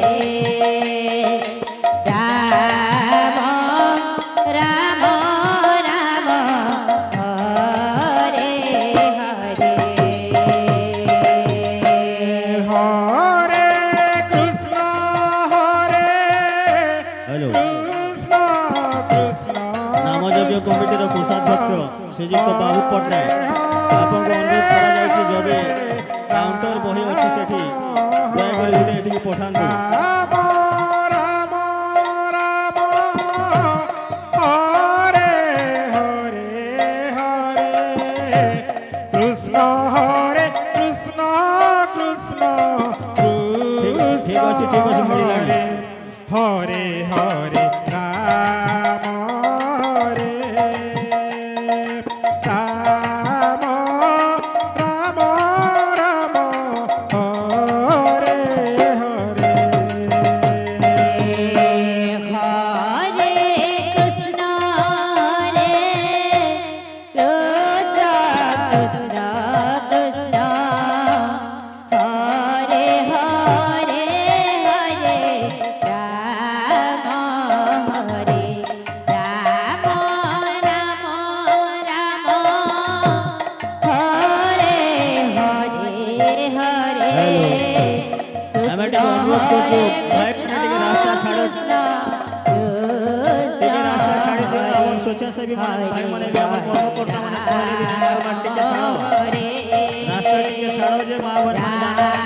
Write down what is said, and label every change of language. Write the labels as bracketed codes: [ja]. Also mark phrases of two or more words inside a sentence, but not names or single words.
[sa] রাম রাম রাম হরে হরে হরে কৃষ্ণ হরে কৃষ্ণ কৃষ্ণ [or] ନାମଯଜ୍ଞ କମିଟିର କୋଷାଧ୍ୟକ୍ଷ ଶ୍ରୀଯୁକ୍ତ ବାବୁ পଟ୍ଟନାୟକ ଆପଣଙ୍କୁ ଅନୁରୋଧ କରାଯାଉଛି ଯଦି କାଉଣ୍ଟର ବହି ଅଛି ସେଠି ଦୟାକରି ଏଠିକି ପଠାନ୍ତୁ। [sa] ରାମ ରାମ ରାମ ହରେ ହରେ ହରେ କୃଷ୍ଣ ହରେ କୃଷ୍ଣ କୃଷ୍ଣ [or] ଠିକ ଅଛି ମିଳିଲାଣି। [sa] ହରେ ହରେ ରାମ ହରେ ରାମ ରାମ ରାମ ହରେ ହରେ হরে কৃষ্ণ হরে কৃষ্ণ কৃষ্ণ কৃষ্ণ হরে হরে হরে রাম হরে রাম রাম রাম হরে হরে হরে [or] ଆମେ ଟିକେ ଅନୁରୋଧ କରୁଛୁ ଭାଇ ଟିକେ ରାସ୍ତା ଛାଡ଼ ଟିକେ ରାସ୍ତା ଛାଡ଼ି ଦିଅ ଆମର ସ୍ୱେଚ୍ଛାସେବୀ ଭାଇମାନେ ବି ଆମ କର୍ମକର୍ତ୍ତା ମାନେ କହିଲେ ବି ମାଆମାନେ ଟିକେ ଛାଡ଼ ରାସ୍ତା ଟିକେ ଛାଡ଼ ଯେ ମାଆମାନେ ଟିକେ ରାସ୍ତା